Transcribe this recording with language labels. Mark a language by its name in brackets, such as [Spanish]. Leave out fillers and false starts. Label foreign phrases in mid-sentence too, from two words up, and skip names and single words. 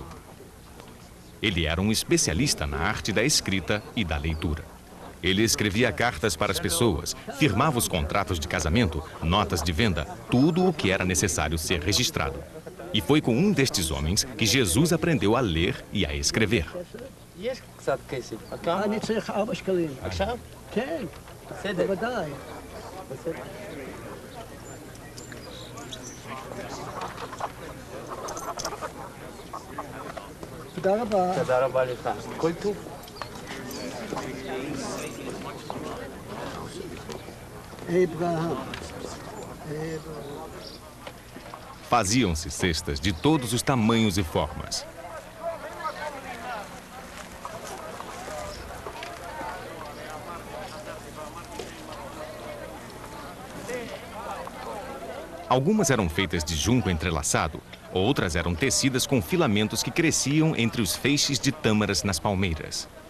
[Portuguese] Ele era um especialista na arte da escrita e da leitura. Ele escrevia cartas para as pessoas, firmava os contratos de casamento, notas de venda, tudo o que era necessário ser registrado. E foi com um destes homens que Jesus aprendeu a ler e a escrever. [Hebrew] יש קצת כסף. כמה? אני צריך 4 שקלים. עכשיו? כן, בסדר. בוודאי. בסדר. תודה רבה. תודה רבה לך. כל טוב. אברהם. [Portuguese] Faziam-se cestas de todos os tamanhos e formas. Algumas eram feitas de junco entrelaçado, outras eram tecidas com filamentos que cresciam entre os feixes de tâmaras nas palmeiras.